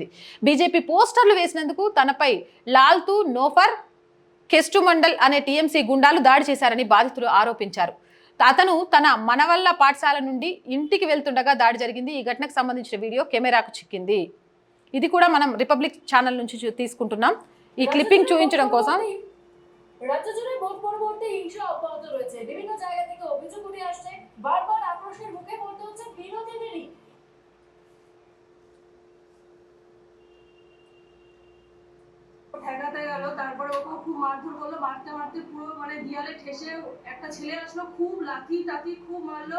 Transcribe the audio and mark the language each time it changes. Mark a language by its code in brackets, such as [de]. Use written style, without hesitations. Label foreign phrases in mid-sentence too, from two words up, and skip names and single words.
[te] బీజేపీ పోస్టర్లు వేసినందుకు తనపై లాల్తూ నోఫర్ కెస్టుమండల్ అనే టీఎంసీ గుండాలు దాడి చేశారని బాధితులు ఆరోపించారు. అతను తన మనవల్ల పాఠశాల నుండి ఇంటికి వెళ్తుండగా దాడి జరిగింది. ఈ ఘటనకు సంబంధించిన వీడియో కెమెరాకు చిక్కింది. ఇది కూడా మనం রিপাবলিক ఛానల్ నుంచి తీసుకుంటున్నాం. ఈ క్లిప్పింగ్ చూపించడం కోసం [bn] রাজ্য জুড়ে ভোট পরবর্তী হিংসা অব্যাহত রয়েছে। বিভিন্ন জায়গা থেকে অভিযোগ উঠে আসছে, বারবার আক্রোশের মুখে পড়তে হচ্ছে বিরোধীদেরই। ঠেকাতে গেল, তারপরে ওকে খুব মারধর করলো, মারতে মারতে পুরো মানে দেয়ালে ঠেসে একটা ছেলে আসলো, খুব লাথি টাথি খুব মারলো।